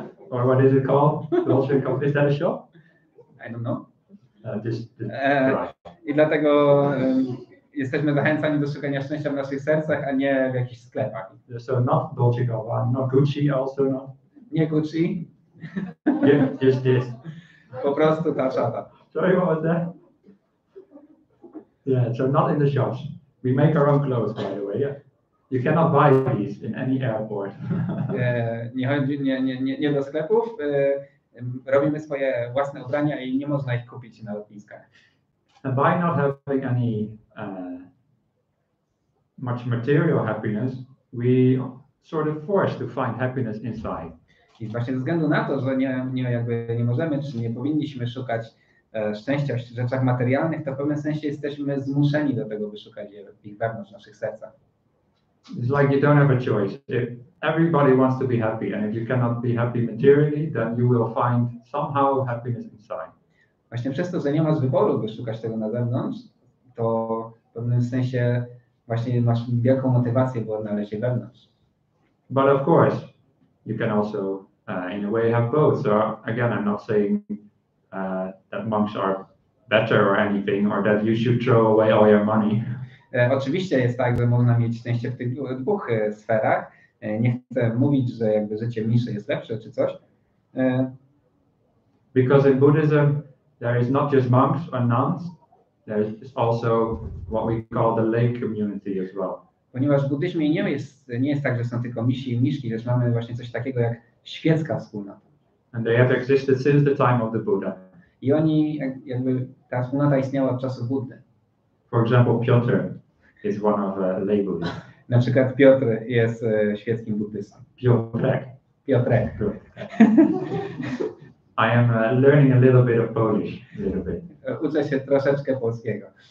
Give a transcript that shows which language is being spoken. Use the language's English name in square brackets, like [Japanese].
[English] Or what is it called? Dolce & Gabbana, is that a shop? I don't know. Right. [Polish] I dlatego jesteśmy zachęcani do szukania szczęścia w naszych sercach, a nie w jakichś sklepach. [English] So not Dolce & Gabbana, not Gucci also not. [Polish] Nie Gucci. [English] Just this. [Polish] Po prostu ta szata. [English] Sorry, what was that? Yeah, so not in the shops. We make our own clothes, by the way. Yeah, you cannot buy these in any airport. [Polish] Nie chodzi nie do sklepów. Robimy swoje własne ubrania i nie można ich kupić na lotniskach. [English] And by not having any much material happiness, we sort of forced to find happiness inside. [Polish] I właśnie ze względu na to, że nie możemy czy nie powinniśmy szukać szczęścia w rzeczach materialnych, to w pewnym sensie jesteśmy zmuszeni do tego, by szukać ich wewnątrz w naszych sercach. [English] It's like you don't have a choice. If everybody wants to be happy, and if you cannot be happy materially, then you will find somehow happiness inside. [Polish] Właśnie przez to, że nie masz wyboru, by szukać tego na zewnątrz, to w pewnym sensie właśnie masz wielką motywację, by odnaleźć je wewnątrz. [English] But of course, you can also, in a way, have both. So again, I'm not saying that monks are better or anything, or that you should throw away all your money. [Polish] Oczywiście jest tak, że można mieć szczęście w tych dwóch sferach. Nie chcę mówić, że jakby życie mniszy jest lepsze czy coś. [English] Because in Buddhism, there is not just monks or nuns, there is also what we call the lay community as well. [Polish] Ponieważ w buddyzmie nie jest tak, że są tylko mnisi i mniszki, lecz mamy właśnie coś takiego jak świecka wspólnota. [English] And they have existed since the time of the Buddha. [Polish] I oni jakby ta wspólnota istniała od czasów Buddy. [English] For example, Piotr is one of lay Buddhists. [Polish] Na przykład Piotr jest świeckim buddystą. Piotrek. [English] I am learning a little bit of Polish. [Polish] Uczę się troszeczkę polskiego.